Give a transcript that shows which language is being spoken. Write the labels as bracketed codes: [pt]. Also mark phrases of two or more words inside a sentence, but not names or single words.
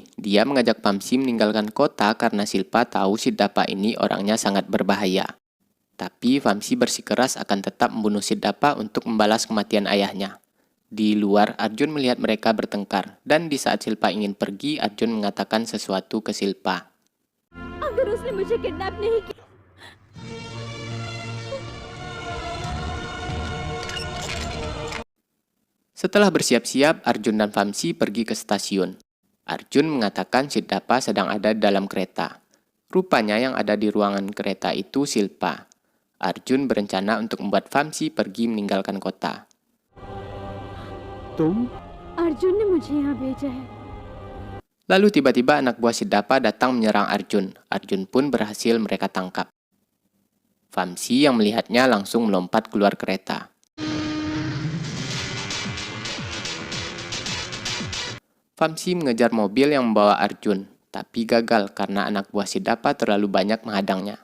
[id] Dia mengajak Vamsi meninggalkan kota karena Silpa tahu Siddhapa ini orangnya sangat berbahaya. Tapi Vamsi bersikeras akan tetap membunuh Siddhapa untuk membalas kematian ayahnya. Di luar, Arjun melihat mereka bertengkar, dan di saat Silpa ingin pergi, Arjun mengatakan sesuatu ke Silpa. [hi] अगर उसने मुझे किडनैप नहीं किया [id] Setelah bersiap-siap, Arjun dan Vamsi pergi ke stasiun. Arjun mengatakan Siddhapa sedang ada dalam kereta. Rupanya yang ada di ruangan kereta itu Silpa. Arjun berencana untuk membuat Vamsi pergi meninggalkan kota. [hi] अर्जुन ने मुझे यहाँ भेजा है [id] Lalu tiba-tiba anak buah Siddhapa datang menyerang Arjun. Arjun pun berhasil mereka tangkap. Vamsi yang melihatnya langsung melompat keluar kereta. Vamsi mengejar mobil yang membawa Arjun, tapi gagal karena anak buah Siddhapa terlalu banyak menghadangnya.